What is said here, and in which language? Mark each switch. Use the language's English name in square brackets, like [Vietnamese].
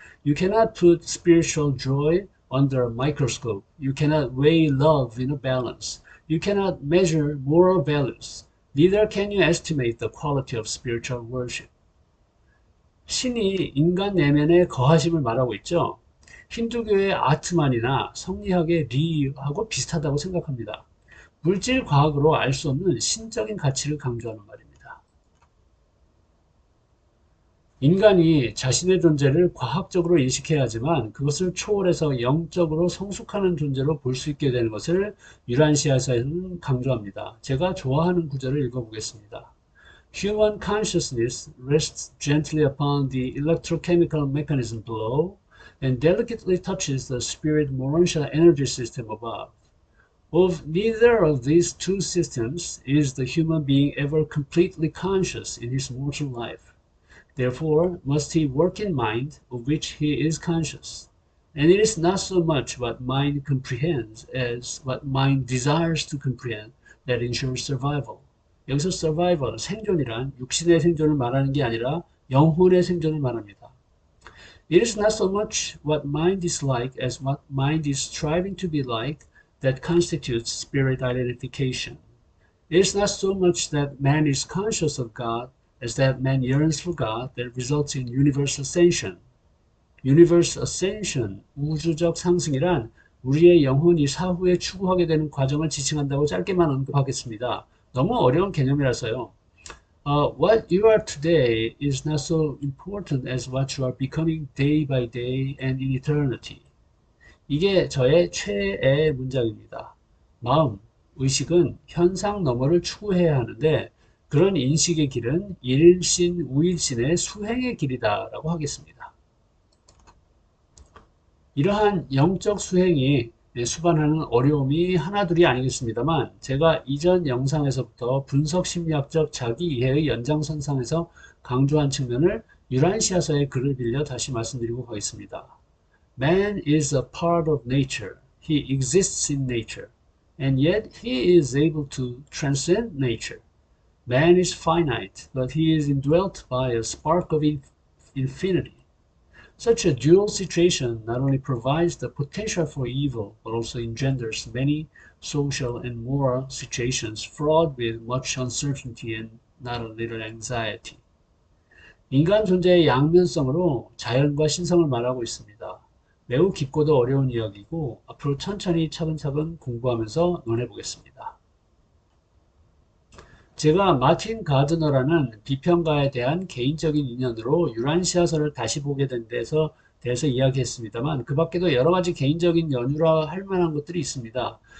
[English] You cannot put spiritual joy under a microscope. You cannot weigh love in a balance. You cannot measure moral values. Neither can you estimate the quality of spiritual worship. [Korean] 신이 인간 내면의 거하심을 말하고 있죠. 힌두교의 아트만이나 성리학의 리하고 비슷하다고 생각합니다. 물질 과학으로 알 수 없는 신적인 가치를 강조하는 말입니다. 인간이 자신의 존재를 과학적으로 인식해야 하지만 그것을 초월해서 영적으로 성숙하는 존재로 볼 수 있게 되는 것을 유란시아에서는 강조합니다. 제가 좋아하는 구절을 읽어보겠습니다. [English] Human consciousness rests gently upon the electrochemical mechanism below and delicately touches the spirit morontia energy system above. Of neither of these two systems is the human being ever completely conscious in his mortal life. Therefore must he work in mind, of which he is conscious. And it is not so much what mind comprehends as what mind desires to comprehend that ensures survival. [Korean] 여기서 survival, 생존이란 육신의 생존을 말하는 게 아니라 영혼의 생존을 말합니다. [English] It is not so much what mind is like as what mind is striving to be like that constitutes spirit identification. It is not so much that man is conscious of God as that man yearns for God that results in universal ascension. Universal ascension, [Korean] 우주적 상승이란 우리의 영혼이 사후에 추구하게 되는 과정을 지칭한다고 짧게만 언급하겠습니다. 너무 어려운 개념이라서요. [English] What you are today is not so important as what you are becoming day by day and in eternity. [Korean] 이게 저의 최애 문장입니다. 마음, 의식은 현상 너머를 추구해야 하는데 그런 인식의 길은 일신, 우일신의 수행의 길이다라고 하겠습니다. 이러한 영적 수행이 수반하는 어려움이 하나둘이 아니겠습니다만 제가 이전 영상에서부터 분석 심리학적 자기 이해의 연장선상에서 강조한 측면을 유란시아서의 글을 빌려 다시 말씀드리고 가겠습니다. [English] Man is a part of nature. He exists in nature. And yet he is able to transcend nature. Man is finite, but he is indwelt by a spark of infinity. Such a dual situation not only provides the potential for evil, but also engenders many social and moral situations fraught with much uncertainty and not a little anxiety. [Korean] 인간 존재의 양면성으로 자연과 신성을 말하고 있습니다. 매우 깊고도 어려운 이야기고 앞으로 천천히 차근차근 공부하면서 논해보겠습니다. 제가 마틴 가드너라는 비평가에 대한 개인적인 인연으로 유란시아서를 다시 보게 된 데서 대해서 이야기했습니다만 그 밖에도 여러 가지 개인적인 연유라 할 만한 것들이 있습니다.